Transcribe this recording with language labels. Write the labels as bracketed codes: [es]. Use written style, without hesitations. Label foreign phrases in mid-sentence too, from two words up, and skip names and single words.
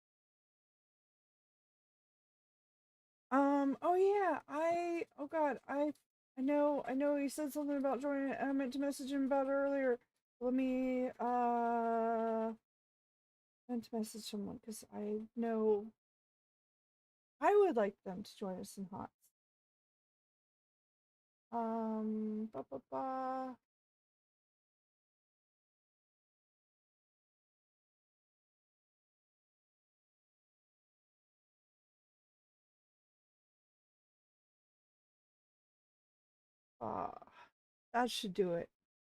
[en] Oh yeah, oh god, I know he said something about joining. I meant to message him about it earlier. Let me, meant to message someone, because I know I would like them to join us in HOTS. Ba ba ba. That should do it.